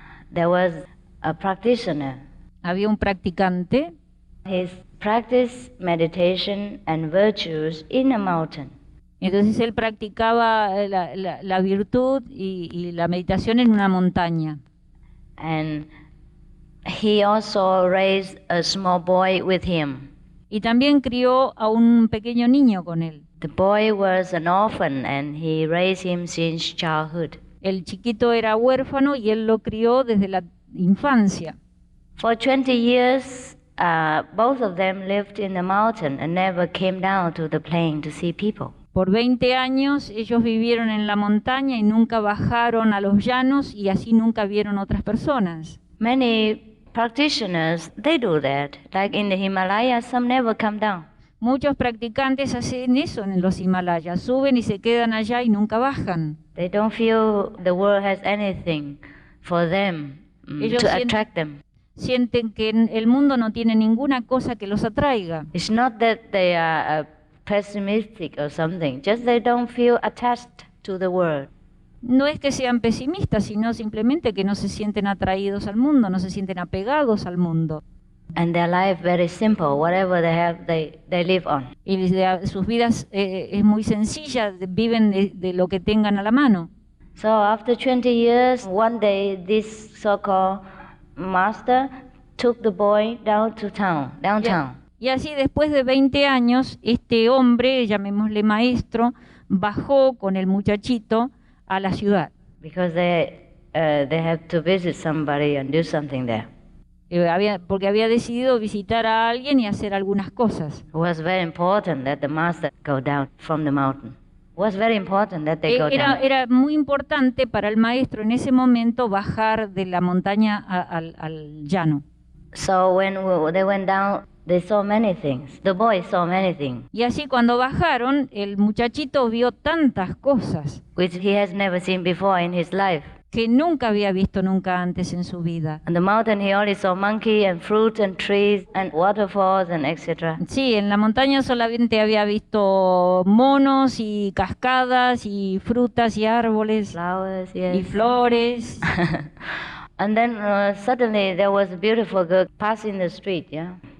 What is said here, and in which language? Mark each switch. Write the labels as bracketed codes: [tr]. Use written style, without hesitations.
[en] There was a practitioner. [es] Había un practicante. [en] He practiced meditation and virtues in a mountain. [es] Entonces él practicaba la virtud y la meditación en una montaña. [en] And he also raised a small boy with him. [es] Y también crió a un pequeño niño con él. [en] The boy was an orphan and he raised him since childhood. [es] El chiquito era huérfano y él lo crió desde la infancia. [en] For 20 years, both of them lived in the mountain and never came down to the plain to see people. [es] Por 20 años ellos vivieron en la montaña y nunca bajaron a los llanos y así nunca vieron otras personas. [en] Many practitioners, they do that. Like in the Himalayas, some never come down. [es] Muchos practicantes hacen eso en los Himalayas, suben y se quedan allá y nunca bajan. [en] They don't feel the world has anything for them to attract them. [es] Sienten que el mundo no tiene ninguna cosa que los atraiga. [en] It's not that they are pessimistic or something, just they don't feel attached to the world. [es] No es que sean pesimistas, sino simplemente que no se sienten atraídos al mundo, no se sienten apegados al mundo. [en] And their life very simple, whatever they have, they live on. [es] Y sus vidas es muy sencilla, viven de lo que tengan a la mano. [en] So after 20 years, one day this so-called master took the boy downtown. [es] Y así después de 20 años, este hombre, llamémosle maestro, bajó con el muchachito a la ciudad. [en] Because they have to visit somebody and do something there. [es] Porque había decidido visitar a alguien y hacer algunas cosas. [en] It was very important that the master go down from the mountain. It was very important that they go down. [es] Era muy importante para el maestro en ese momento bajar de la montaña al llano. [en] So when they went down, they saw many things. The boy saw many things. [es] Y así cuando bajaron, el muchachito vio tantas cosas. [en] Which he has never seen before in his life. [es] que nunca había visto nunca antes en su vida. [en] On the mountain he only saw monkey and fruits and trees and waterfalls and etc. [es] Sí, en la montaña solamente había visto monos y cascadas y frutas y árboles [en] Flowers, [es] y [en] yes. [es] flores. [en] And then suddenly there was a beautiful girl passing the street, yeah.